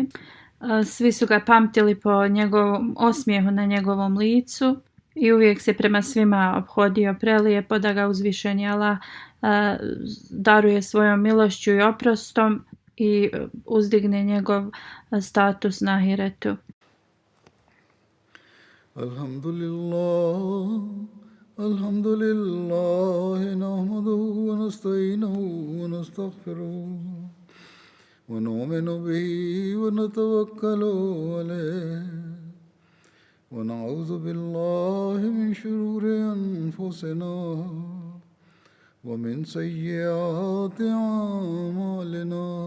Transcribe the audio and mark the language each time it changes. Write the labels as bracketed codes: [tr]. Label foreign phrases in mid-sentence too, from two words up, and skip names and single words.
[bs] Svi su ga pamtili po njegovom osmijehu na njegovom licu i uvijek se prema svima ophodio prelijepo, da ga uzvišeni Allah daruje svojom milošću i oprostom i uzdigne njegov status na ahiretu. [ar] الحمد لله نحمده ونستعينه ونستغفره. ونؤمن به ونتوكل عليه ونعوذ بالله من شرور أنفسنا ومن سيئات أعمالنا